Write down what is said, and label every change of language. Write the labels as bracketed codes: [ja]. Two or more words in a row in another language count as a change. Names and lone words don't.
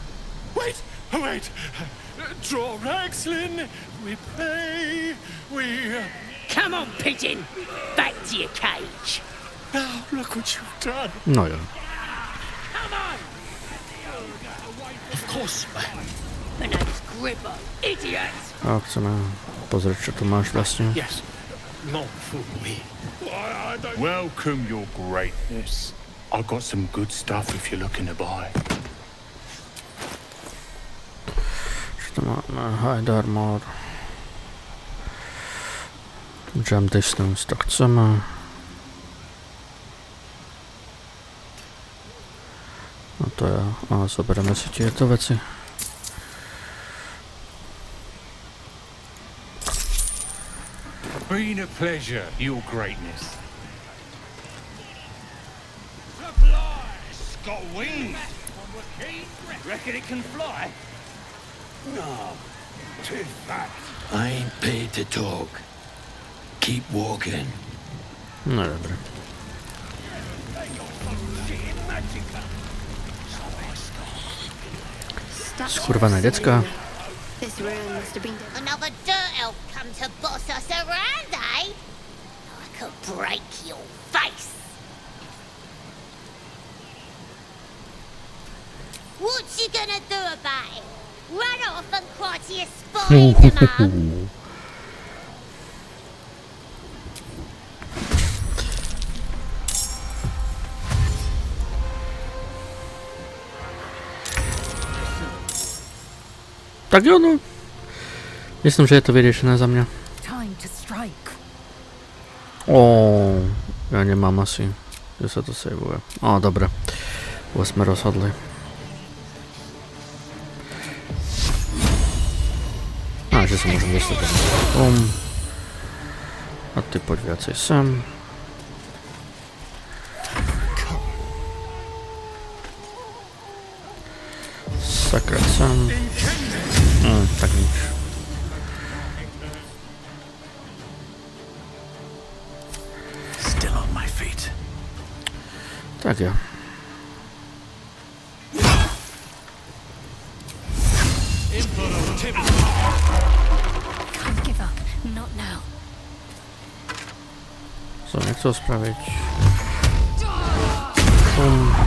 [en] Wait, wait. draw Ragslin, we pray, we... Come on, pigeon! Back to your cage! Now, look what you've done. [sk] No jo. [en] Come on! Of course. My name's Gribbo, idiot! [sk] A chceme pozrieť, čo tu máš vlastne. [en] Yes. Not for me. Welcome, your greatness. I've got some good stuff if you're looking to buy. [sk] Čo tu máme? [en] Hide armor. Jump distance, [sk] to chceme. No to je... A zoberieme si tieto veci. [en] Been a pleasure, your greatness. It's got wings! Reckon it can fly? No, too fat. I ain't paid to talk. Keep walking. [sk] No dobre. Skurvané decka. [en] This room must have been another dirt elf come to boss us around, eh? I could break your face. What you gonna do about it? Run off and cry to your spider, Mum? [sk] Tak jo, no. Myslím, že je to vyriešené za mňa. [en] Time to strike. [sk] Ja nemám asi, že sa to saveuje. Dobre. Už sme rozhodli. Že sa môžem dostať tam. A ty poď viacej sem. Sakra sem. Tak nič. [en] Still on my feet. [sk] Tak ja. [en] Can't give up. Not now. [sk] Som nechcel spraviť. Bum.